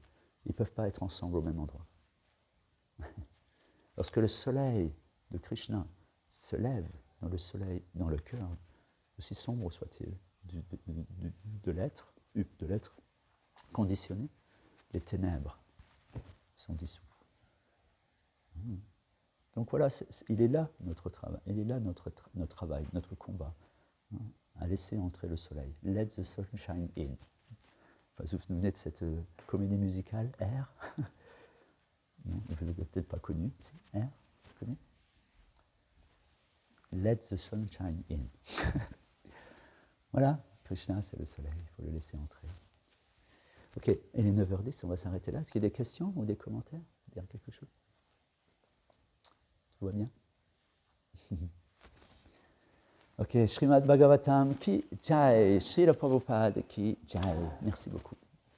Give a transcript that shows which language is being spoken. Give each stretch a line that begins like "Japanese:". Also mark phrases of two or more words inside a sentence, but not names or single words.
French: Ils ne peuvent pas être ensemble au même endroit. Lorsque le soleil de Krishna se lève dans le soleil, dans le cœur, aussi sombre soit-il, de l'être conditionné, les ténèbres sont dissous. Donc voilà, il est là notre travail, il est là notre travail, notre combat, à laisser entrer le soleil.
English: Let the sun shine in.
French: Enfin, vous vous souvenez de cette comédie musicale, Air? Non, vous ne l'avez peut-être pas connue. Si, Air, vous connaissez?
English: Let the sun shine in.
French: Voilà, Krishna, c'est le soleil, il faut le laisser entrer. Ok, et les 9h10, on va s'arrêter là. Est-ce qu'il y a des questions ou des commentaires? Dire quelque chose? Tout va bien?
Hindi: Ok, Srimad Bhagavatam की जय, Srila Prabhupada की जय.
French: Merci beaucoup.